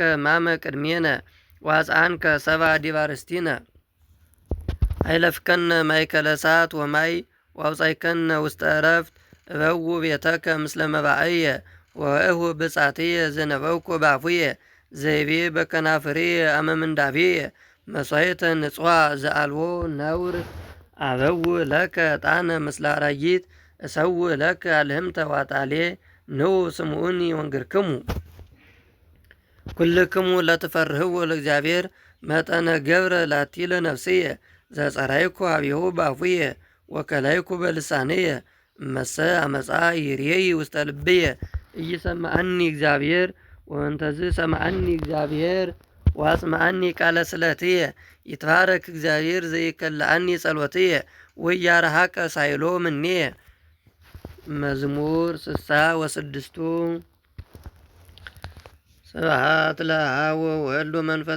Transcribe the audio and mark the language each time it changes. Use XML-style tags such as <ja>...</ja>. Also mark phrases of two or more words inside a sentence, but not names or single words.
<gez>ሕማመ ቅድሜነ ወአጽአንከ ሰብአ ዲበ አርእስቲነ አይለፍከነ ማእከለ እሳት ወማይ ወአውጻእከነ ውስተ ዕረፍት እበው ቤተከ ምስለ መባዕየ ወእሁ ብጻትየ ዘነበብኩ በአፉየ ዘይቤ በከናፍርየ አመ ምንዳቤየ መሥዋዕተ ንጹሕ ዘአልቦ ነውር አበው ለከ ዕጣነ ምስለ አራጊት እሰው ለከ አልህምተ ዋጣሌ ንዑ ስምዑኒ ወንግርክሙ ኩልክሙ ለትፈርህዎ ለእግዚአብሔር መጠነ ገብረ ላቲለ ነፍስየ ዘጸራይኩ አብየሁ ባፉየ ወከላይኩ በልሳንየ እመሰ አመፃ ይሬይ ውስተ ልብየ ኢይሰማዐኒ እግዚአብሔር ወእንተዝ ሰማዐኒ እግዚአብሔር ዋስማዐኒ ቃለ ስእለትየ ይትባረክ እግዚአብሔር ዘይከልአኒ ጸሎትየ ወያረሃቀ ሳይሎ ምኔየ። መዝሙር 66 ስብሐት ለአብ ወወልድ ወመንፈስ</gez>